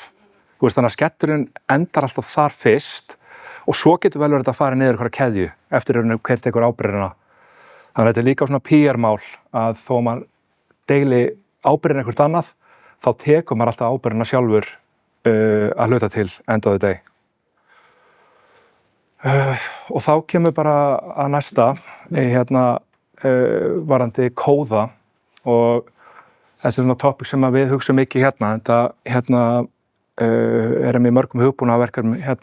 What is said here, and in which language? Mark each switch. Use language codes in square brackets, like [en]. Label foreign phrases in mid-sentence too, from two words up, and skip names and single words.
[is] Þú veist, þannig að skellurinn endar alltaf þar fyrst og svo getur vel verið að fara niður einhverja keðju eftir rauninni hver tekur ábyrgðina. Þannig að þetta líka svona PR-mál að þó maður deili ábyrgðin eitthvað annað, þá tekur maður alltaf ábyrgðina sjálfur að hluta til [en] end of the day. [is] Og þá kemur bara að næsta varandi kóða og þetta svona topic sem við hugsum mikið þetta erum í mörgum hugbúnaðarverkefnum